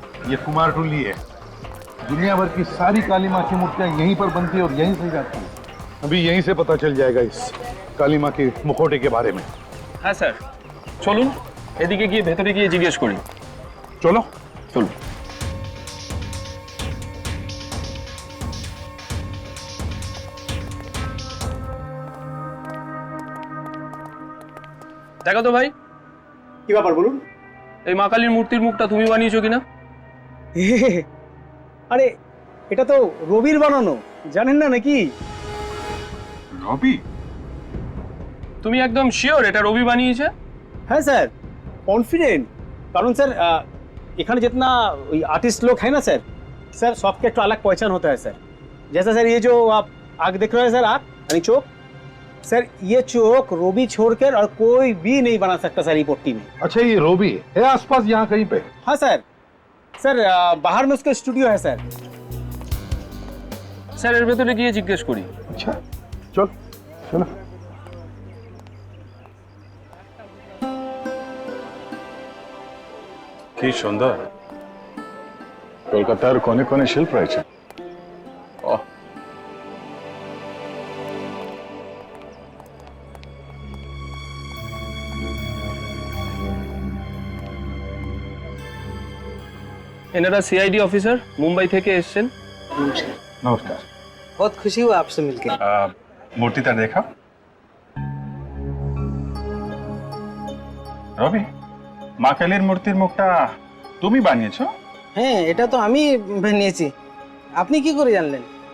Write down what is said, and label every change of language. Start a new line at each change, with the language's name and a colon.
Hindi: ये कुमारटुली है। दुनिया भर की सारी काली माँ की मूर्तियां यहीं पर बनती है और यहीं से जाती है। अभी यहीं से पता चल जाएगा इस काली माँ के मुखौटे के बारे में। हाँ सर,
Bangla: चलून এদিকে গিয়ে ভেতরে গিয়ে জিজ্ঞেস করি। চলো চলো। দেখো তো ভাই, কি ব্যাপার বলুন? এই মা কালীর মূর্তির মুখটা তুমি বানিয়েছো কিনা? আরে এটা তো রবির বানানো, জানেন না নাকি? রবি? তুমি একদম শিওর এটা রবি বানিয়েছে?
Hindi: हाँ सर, कॉन्फिडेंट। कारण सर इखाने जितना आर्टिस्ट लोग हैं ना सर, सर सबके एक अलग पहचान होता है सर। जैसा सर ये जो आप आग देख रहे हैं सर, आग यानी चौक, सर ये चौक रोबी छोड़कर और कोई भी नहीं बना सकता सर ये पट्टी में। अच्छा, ये रोबी है आसपास यहाँ कहीं पे? हाँ सर, सर बाहर में उसका स्टूडियो है सर।
Bangla: सर এর ভেতরে গিয়ে জিজ্ঞেস করি।
Hindi: अच्छा चल चलो।
Bangla: কি সুন্দর কলকাতার কোণে কোণে শিল্প রয়েছে। এনারা সিআইডি অফিসার মুম্বাই থেকে এসেছেন।
Hindi: नमस्कार। बहुत खुशी हुआ आपसे मिलकर।
Bangla: মূর্তিটা দেখা। রবি, মা কালীর মূর্তির মুখটা তুমি বানিয়েছো? হ্যাঁ, এটা তো আমি বানিয়েছি। আপনি কি করে জানলেন?